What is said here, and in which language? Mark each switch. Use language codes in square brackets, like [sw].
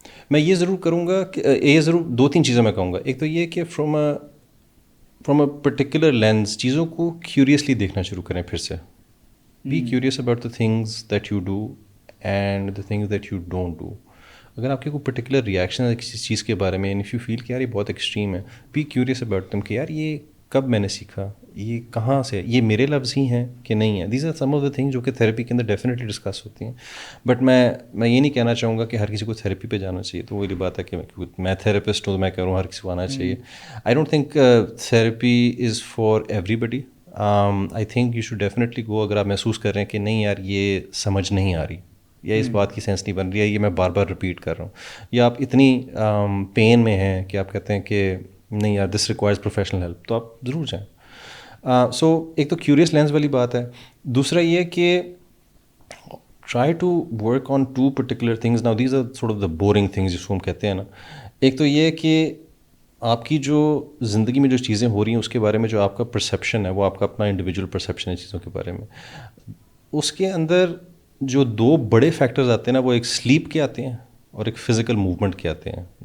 [ur] میں یہ ضرور کروں گا کہ یہ ضرور 2-3 چیزیں میں کہوں گا. ایک تو یہ کہ [en] from a particular lens [ur] چیزوں کو کیوریسلی دیکھنا شروع کریں پھر سے. [en] Be curious about the things that you do and the things that you don't do. [ur] اگر آپ کے کوئی پرٹیکولر ریئیکشن ہے کسی چیز کے بارے میں, [en] and if you feel [ur] کہ یار یہ بہت ایکسٹریم ہے, [en] be curious about them [ur] کہ یار یہ کب میں نے سیکھا, یہ کہاں سے, یہ میرے لفظ ہی ہیں کہ نہیں ہیں. [en] these are some of the thing [ur] جو کہ تھیراپی کے اندر ڈیفینیٹلی ڈسکس ہوتی ہیں. بٹ میں یہ نہیں کہنا چاہوں گا کہ ہر کسی کو تھیراپی پہ جانا چاہیے. تو وہی بات ہے کہ میں تھیراپسٹ ہوں تو میں کہہ رہا ہوں ہر کسی کو آنا چاہیے. [en] I don't think therapy is for everybody. I think you should definitely go [ur] اگر آپ محسوس کر رہے ہیں کہ نہیں یار یہ سمجھ نہیں آ رہی, یا اس بات کی سینس نہیں بن رہی ہے, یہ میں بار بار رپیٹ کر رہا ہوں, یا آپ اتنی پین میں ہیں کہ آپ کہتے ہیں کہ نہیں یار [en] this requires professional help, [ur] تو آپ ضرور جائیں. سو ایک تو کیوریس لینس والی بات ہے. دوسرا یہ کہ [en] Try to work on 2 particular things. Now these are sort of the boring things [ur] جس کو ہم کہتے ہیں نا. ایک تو یہ کہ آپ کی جو زندگی میں جو چیزیں ہو رہی ہیں اس کے بارے میں جو آپ کا پرسیپشن ہے, وہ آپ کا اپنا انڈیویجول پرسیپشن ہے چیزوں کے بارے میں. اس کے اندر جو 2 بڑے فیکٹرز آتے ہیں نا, وہ ایک سلیپ کے آتے ہیں اور ایک فزیکل موومنٹ کے آتے ہیں.